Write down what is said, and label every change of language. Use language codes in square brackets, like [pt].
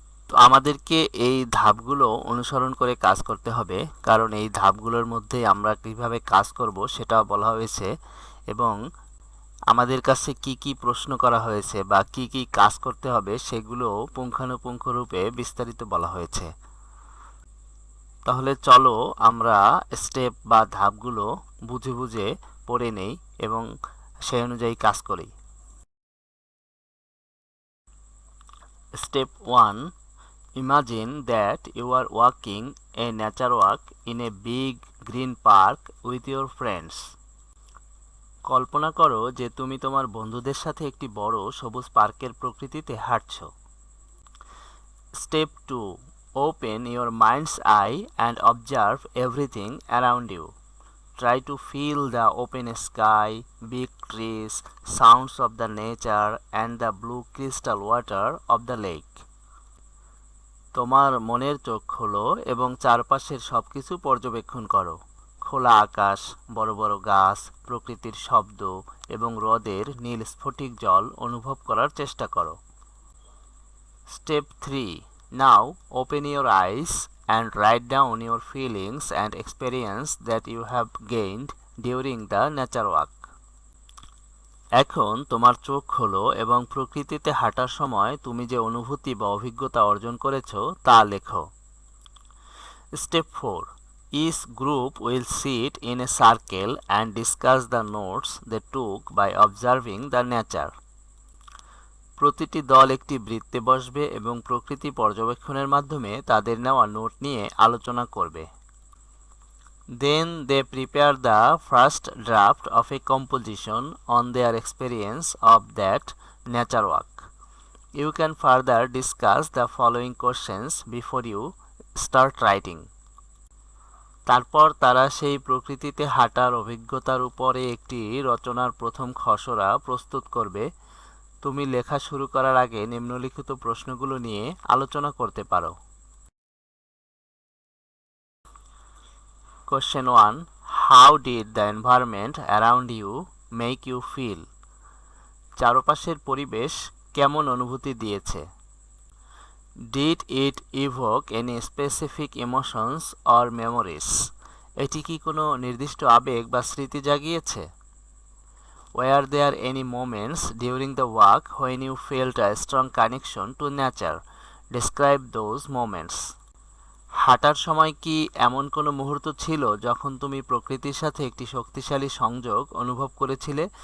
[bn] তো আমাদেরকে এই ধাপগুলো অনুসরণ করে কাজ করতে হবে, কারণ এই ধাপগুলোর মধ্যে আমরা কিভাবে কাজ করব সেটা বলা হয়েছে এবং আমাদের কাছে কি কি প্রশ্ন করা হয়েছে বা কি কি কাজ করতে হবে সেগুলো পুঙ্খানুপুঙ্খরূপে বিস্তারিত বলা হয়েছে। তাহলে চলো আমরা স্টেপ বা ধাপগুলো বুঝে বুঝে পড়ে নেই এবং সেই অনুযায়ী কাজ করি। [en] Step 1. Imagine that you are walking a nature walk in a big green park with your friends. [bn] কল্পনা করো যে তুমি তোমার বন্ধুদের সাথে একটি বড় সবুজ পার্কের প্রকৃতিতে হাঁটছো। [en] Step 2. Open your mind's eye and observe everything around you. Try to feel the open sky, big trees, sounds of the nature and the blue crystal water of the lake. [bn] তোমার মনের চোখ খোলো এবং চারপাশের সবকিছু পর্যবেক্ষণ করো। খোলা আকাশ, বড় বড় গাছ, প্রকৃতির শব্দ এবং হ্রদের নীল স্ফটিক জল অনুভব করার চেষ্টা করো। [en] Step 3. Now open your eyes and write down your feelings and experience that you have gained during the nature walk. [bn] এখন তোমার চোখ খোলো এবং প্রকৃতিতে হাঁটার সময় তুমি যে অনুভূতি বা অভিজ্ঞতা অর্জন করেছো তা লেখো। [en] Step 4. Each group will sit in a circle and discuss the notes they took by observing the nature. [bn] প্রতিটি দল একটি বৃত্তে বসবে এবং প্রকৃতি পর্যবেক্ষণের মাধ্যমে তাদের নেওয়া নোট নিয়ে আলোচনা করবে। [en] Then they prepare the first draft of a composition on their experience of that nature walk. You can further discuss the following questions before you start writing. [bn] তারপর তারা সেই প্রকৃতিতে হাঁটার অভিজ্ঞতার উপরে একটি রচনার প্রথম খসড়া প্রস্তুত করবে। তুমি লেখা শুরু করার আগে নিম্নলিখিত প্রশ্নগুলো নিয়ে আলোচনা করতে পারো। [en] Question 1. How did the environment around you make you feel? [bn] চারপাশের পরিবেশ কেমন অনুভূতি দিয়েছে? [en] Did it evoke any specific emotions or memories? [bn] এটি কি কোনো নির্দিষ্ট আবেগ বা স্মৃতি জাগিয়েছে? [en] Were there any moments during the walk when you felt a strong connection to nature? Describe those moments. [bn] হাঁটার সময় কি এমন কোনো মুহূর্ত ছিল যখন তুমি প্রকৃতির সাথে একটি শক্তিশালী সংযোগ অনুভব করেছিলে?